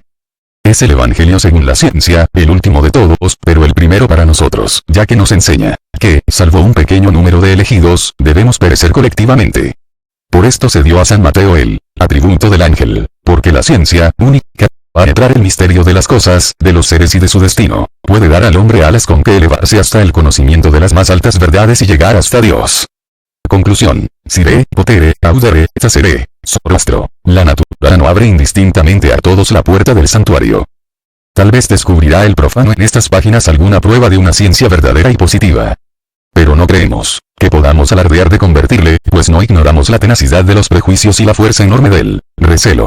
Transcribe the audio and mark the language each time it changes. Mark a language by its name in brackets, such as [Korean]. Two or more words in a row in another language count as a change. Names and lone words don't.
[Spanish] Es el evangelio según la ciencia, el último de todos, pero el primero para nosotros, ya que nos enseña que, salvo un pequeño número de elegidos, debemos perecer colectivamente. Por esto se dio a San Mateo el atributo del ángel, porque la ciencia, única, penetrar el misterio de las cosas, de los seres y de su destino. Puede dar al hombre alas con que elevarse hasta el conocimiento de las más altas verdades y llegar hasta Dios. Conclusión. [Latin] Sire, potere, audere, tacere. [Spanish] Zoroastro. La natura no abre indistintamente a todos la puerta del santuario. Tal vez descubrirá el profano en estas páginas alguna prueba de una ciencia verdadera y positiva. Pero no creemos que podamos alardear de convertirle, pues no ignoramos la tenacidad de los prejuicios y la fuerza enorme del recelo.